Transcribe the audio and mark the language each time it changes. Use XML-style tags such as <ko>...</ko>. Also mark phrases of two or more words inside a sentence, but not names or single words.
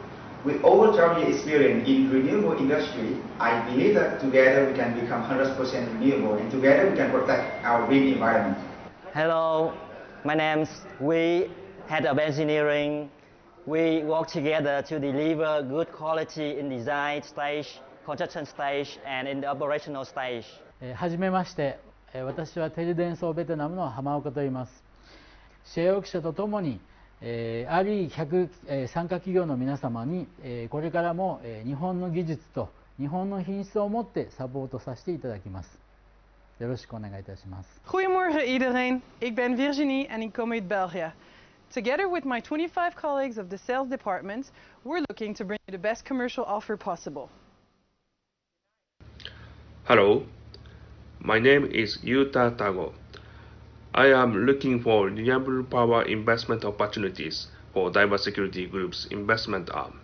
<en>With over 12 years experience in renewable industry, I believe that together we can become 100% renewable and together we can protect our green environment. Hello, my name's Wee, Head of Engineering. We work together to deliver good quality in design stage, construction stage, and in the operational stage.</en> <ja>はじめまして、私はテレデンソーベトナムの浜岡と言います。シェアオーク社とともに、RE100 参加企業の皆様に、これからも、日本の技術と日本の品質を持ってサポートさせていただきます。よろしくお願いいたします。</ja> <nl>Goedemorgen iedereen, ik ben Virginie en ik kom uit België.</nl> <en>Together with my 25 colleagues of the sales department, we're looking to bring you the best commercial offer possible. Hello, my name is Yuta Tago. I am looking for renewable power investment opportunities for Daiwa Security Group's investment arm.</en>